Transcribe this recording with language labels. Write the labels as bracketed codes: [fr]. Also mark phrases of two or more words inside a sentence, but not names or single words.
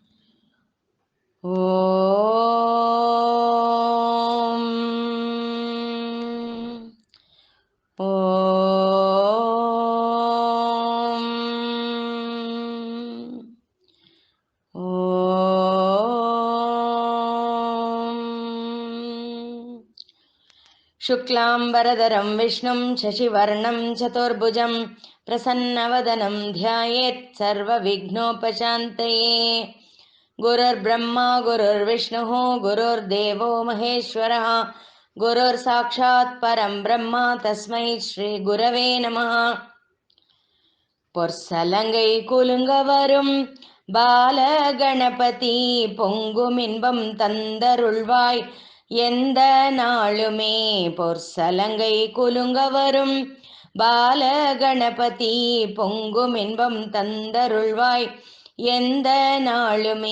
[sa] ఓం ఓం ఓం శుక్లాంబరధరం విష్ణుం శశివర్ణం చతుర్భుజం ప్రసన్నవదనం ధ్యాయేత్ సర్వవిఘ్నోపశాంతయే. గురుర్బ్రహ్మా గురుర్విష్ణుః గురుర్దేవో మహేశ్వరः గురుర్సాక్షాత్ పరం బ్రహ్మ తస్మై శ్రీ గురవే నమః. [ta] பொற்சலங்கை குலுங்க வரும் பாலகணபதி பொங்குமின்பம் தந்தருள்வாய் எந்த நாளுமே. பொற்சலங்கை குலுங்க வரும் பாலகணபதி பொங்குமின்பம் தந்தருள்வாய் எந்த நாளுமே.